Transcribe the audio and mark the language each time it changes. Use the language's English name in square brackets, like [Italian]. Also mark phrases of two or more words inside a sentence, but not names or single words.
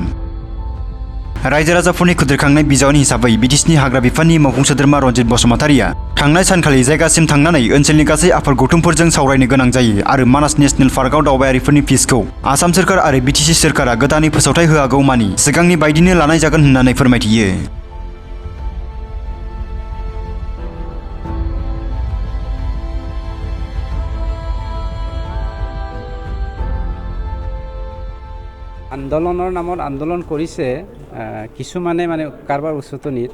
[Bodo] रायजो राजाफोरनि खुद्रिखांनाय बिजावन हिसाबै बिटिसिनि हाग्रा बिफाननि मावफुं सोद्रोमा रन्जित बसुमतारिया थांनाय सानखालि जायगासिम थांनानै ओनसोलनि गासै आफाद गौथुमफोरजों सावरायनो गोनां जायो आरो मानास नेशनेल पार्कआव दावबायारिफोरनि फिसखौ आसाम सोरखार आरो बिटिसि सोरखारा गोदानै फोसावथाय होआगौमानि सिगांनि बायदिनो लानाय जागोन होननानै फोरमायथियो। [Assamese] আন্দোলনৰ নামত আন্দোলন কৰিছে কিছুমানে মানে কাৰোবাৰ উচতনিত,